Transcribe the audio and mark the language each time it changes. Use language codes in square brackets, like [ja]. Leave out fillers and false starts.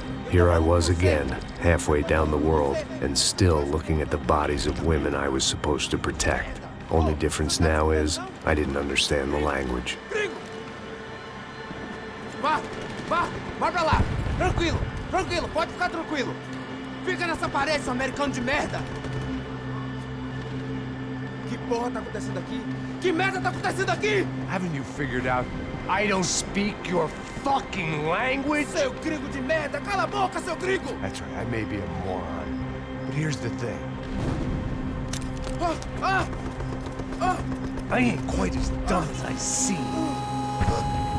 [en] Here I was again, halfway down the world, and still looking at the bodies of women I was supposed to protect. Only difference now is, I didn't understand the language. [pt] Vai pra lá! Tranquilo, tranquilo, pode ficar tranquilo! Fica nessa parede, seu americano de merda! Que porra tá acontecendo aqui? Que merda tá acontecendo aqui? [en] Haven't you figured out I don't speak your fucking language? [pt] Seu gringo de merda! Cala a boca, seu gringo! [en] That's right, I may be a moron, but here's the thing. I ain't quite as dumb as I seem.